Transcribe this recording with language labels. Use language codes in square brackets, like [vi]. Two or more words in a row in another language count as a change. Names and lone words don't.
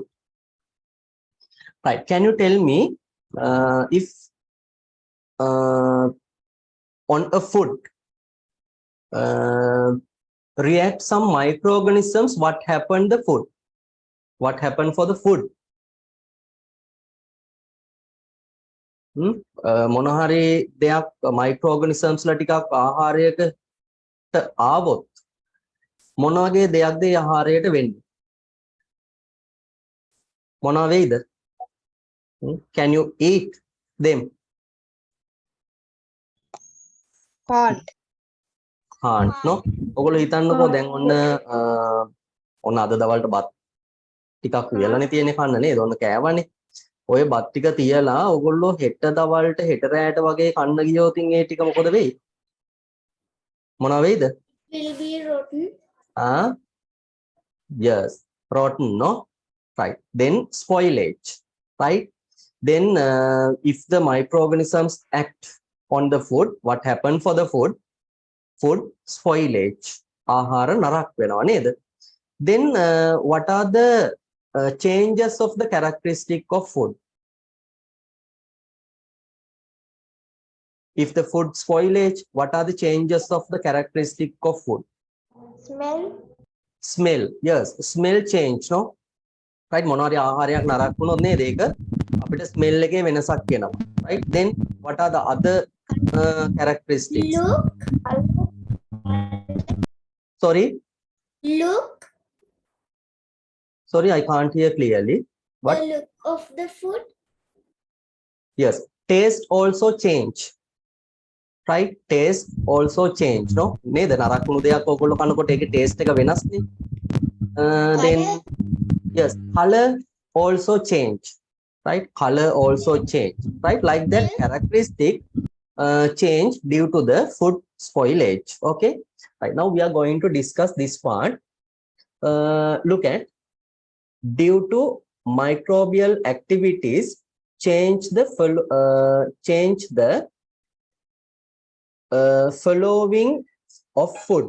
[en] Right. Can you tell me if on a food react some microorganisms, what happened the food? What happened for the food? [si] මොන හරි දෙයක් microorganisms ලා ටිකක් ආහාරයකට ආවොත් මොන වගේ දෙයක්ද ඒ ආහාරයට වෙන්නේ? මොනවා වෙයිද? [en] Can you eat them? Can't. can't no. [si] ඔයගොල්ලෝ හිතන්නකෝ දැන් ඔන්න අද දවල්ට බත් ටිකක් වියලානේ තියෙන්නේ කන්න නේද? ඔන්න කෑවනේ. ඔය බත් ටික තියලා ඔයගොල්ලෝ හෙට දවල්ට හෙට රැයට වගේ කන්න ගියොත් ඒ ටික මොකද වෙයි? මොනවා වෙයිද? [en] Will be rotten. Yes, rotten, no? Right. Then spoilage, right? Then if the microorganisms act on the food, what happened for the food? Food spoilage. [si] ආහාර නරක් වෙනවා නේද? [en] Then what are the changes of the characteristic of food? If the food spoilage, what are the changes of the characteristic of food? Smell. Smell. Yes, smell change, no? Right. [si] මොනවාරි ආහාරයක් නරක් වුණොත් නේද ඒක අපිට smell එකේ වෙනසක් එනවා. [en] Right. Then what are the other characteristics? Sorry. Look. Sorry, I can't hear clearly. What? The look of the food. Yes. Taste also change. Right. Taste also change, no? [si] නේද? නරක් වුණු දෙයක් ඔයගොල්ලෝ කනකොට ඒකේ taste එක වෙනස් නේ. [en] Then yes, color also change. Right. Color also change. Right. Like that characteristic change due to the food spoilage. Okay. Right. Now we are going to discuss this part. Look at due to microbial activities change the following of food.